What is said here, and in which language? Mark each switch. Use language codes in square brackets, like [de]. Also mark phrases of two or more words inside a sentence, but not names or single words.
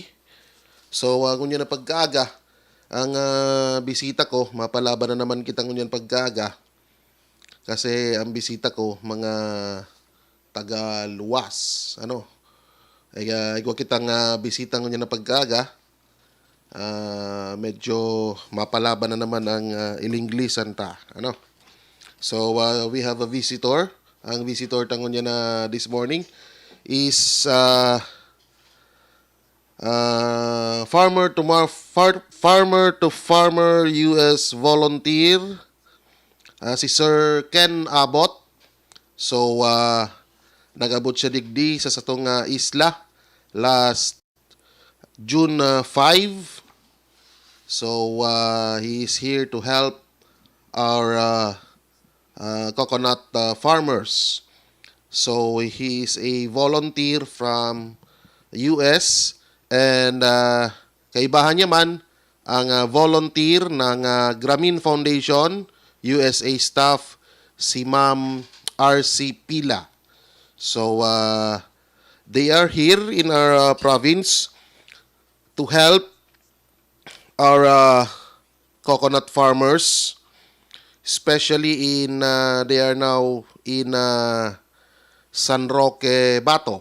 [bik] So, ngunya na pagkaaga, ang bisita ko, mapalaban na naman kita ngunyan pagkaaga kasi ang bisita ko, mga taga-luwas. Igwa kitang bisita ngunyan na pagkaaga, medyo mapalaban na naman ang ilinglisan ta. [en] So, we have a visitor. [bik] Ang visitor tangon niya na [en] this morning is farmer to farmer US volunteer, si Sir Ken Abot. [bik] So, nag-abot siya digdi sa satong isla last June 5. [en] So, he is here to help our coconut farmers. So, he is a volunteer from US [bik] and kaibahan niya man ang [en] volunteer ng Grameen Foundation, USA staff, si Ma'am RC Pila. So, they are here in our province to help our coconut farmers, especially in they are now in San Roque Bato.